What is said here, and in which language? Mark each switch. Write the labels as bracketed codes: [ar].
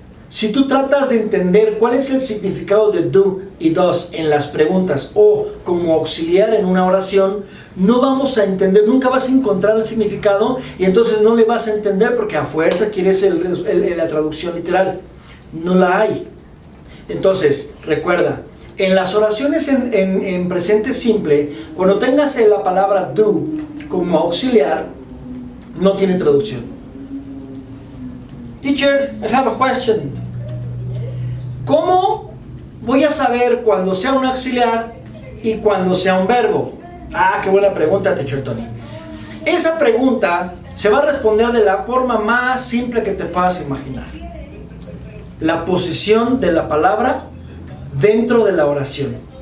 [es] Si tú tratas de entender cuál es el significado de do y does en las preguntas o como auxiliar en una oración, no vamos a entender, nunca vas a encontrar el significado y entonces no le vas a entender porque a fuerza quieres la traducción literal. No la hay. Entonces, recuerda, en las oraciones en presente simple, cuando tengas la palabra do como auxiliar, no tiene traducción. [en] Teacher, I have a question. [es] ¿Cómo voy a saber cuando sea un auxiliar y cuando sea un verbo? Ah, qué buena pregunta, Teacher Tony. Esa pregunta se va a responder de la forma más simple que te puedas imaginar. La posición de la palabra dentro de la oración.